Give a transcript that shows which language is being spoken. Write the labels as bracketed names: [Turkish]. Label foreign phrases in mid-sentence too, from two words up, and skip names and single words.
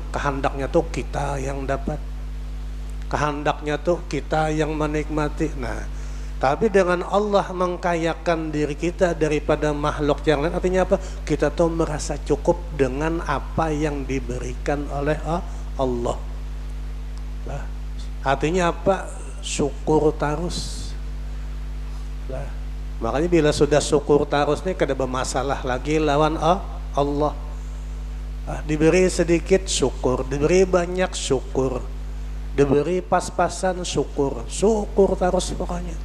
[Indonesian] Kehendaknya tuh kita yang dapat, kehendaknya tuh kita yang menikmati. Nah, tapi dengan Allah mengkayakan diri kita daripada makhluk yang lain, artinya apa? Kita tuh merasa cukup dengan apa yang diberikan oleh Allah. Lah, artinya apa? Syukur terus. [Banjar] Lah, makanya bila sudah syukur terus nih kada bermasalah lagi lawan Allah. [Indonesian] Diberi sedikit syukur, diberi banyak syukur, diberi pas-pasan syukur, syukur terus pokoknya.